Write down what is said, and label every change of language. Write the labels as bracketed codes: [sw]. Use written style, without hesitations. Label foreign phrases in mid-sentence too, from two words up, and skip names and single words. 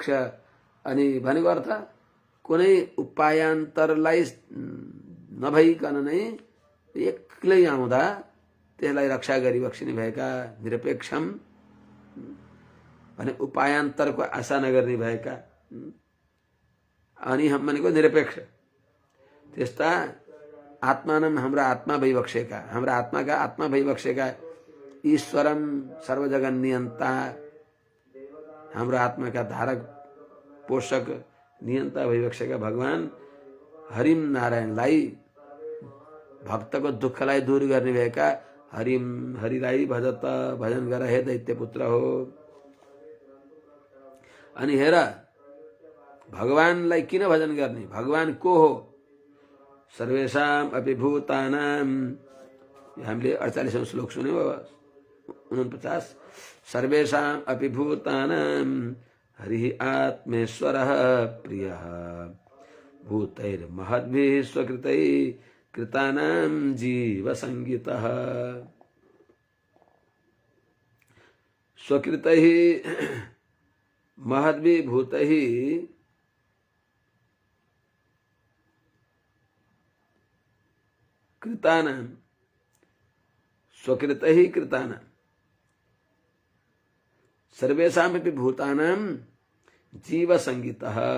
[ne] अनि भनेको अर्थ कुनै उपायान्तरलाई नभइकन नै एक्लै आउँदा त्यसलाई रक्षा गरिबक्सिने भएका निरपेक्षम भने उपायान्तरको आशा नगर्ने भएका अनिहम भनेको निरपेक्ष। त्यस्ता आत्मानम हाम्रा आत्मा भइबक्सेका, हाम्रा आत्माका आत्मा भइबक्सेका ईश्वरम सर्वजगन नियन्ता, हाम्रो आत्माका धारक पोषक नियन्ता भइबक्सेका भगवान हरिम नारायणलाई भक्तको दुःखलाई दूर गर्ने भएका हरिम हरिलाई भजत भजन गर हे दैत्य पुत्र हो। अनि हेर भगवानलाई किन भजन गर्ने? भगवान को हो? [sa] सर्वेषाम अपि भूतानाम, [ne] हामीले 48औं श्लोक सुन्यौं। [sa] 49 सर्वेषाम अपि भूतानाम हरिः आत्मेश्वरः प्रियः भूतैर्महद्भिः स्वकृतैः कृतानां जीव संगीतः। स्वकृतैः महद्भिः भूतैः कृतानां, स्वकृतैः कृतानां सर्वेषामपि भूतानां जीव संगीतः।